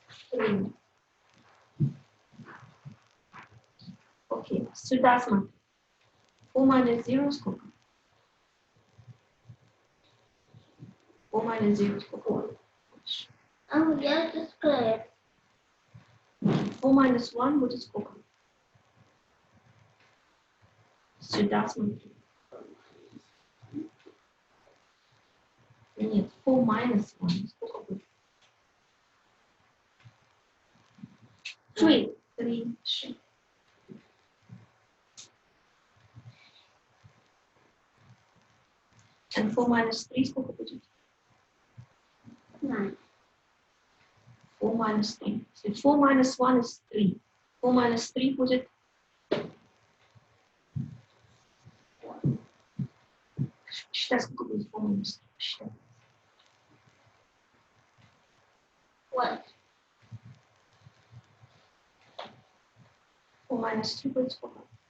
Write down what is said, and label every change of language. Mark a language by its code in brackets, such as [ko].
[ru] 3. Окей, сюда смотри. [en] 4 minus 0 [ru] сколько? [en] 4 minus 0 [ru] сколько? А я это скажу. [en] 4 minus 1 [ru] будет сколько? Сюда смотри. Нет, [en] 4 minus 1 [ru] сколько будет? 3. 3. [en] And 4 minus 3 [ru] сколько будет? [en] 9. 4 minus 3. So 4 minus 1 is 3. 4 minus 3 [ru] будет [en] 4. [ru] Считай, сколько будет [en] 4 minus 3. [ru] Считай. [en] What? 4 minus 3 [ru] будет сколько?